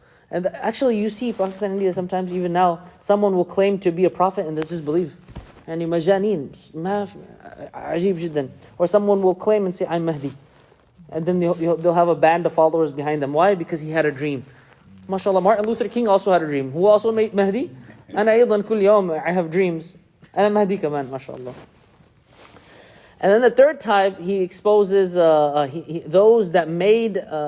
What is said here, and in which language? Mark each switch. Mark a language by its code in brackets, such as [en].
[en] And actually, you see Pakistan, India, sometimes even now, someone will claim to be a prophet and they'll just believe. [ar] يعني مجانين عجيب جدا. [en] Or someone will claim and say, I'm Mahdi. And then they'll have a band of followers behind them. Why? Because he had a dream. MashaAllah, Martin Luther King also had a dream. Who also made Mahdi? [ar] أنا أيضا كل يوم [en] I have dreams. [ar] أنا Mahdi كمان, [en] MashaAllah. And then the third type, he exposes those that made...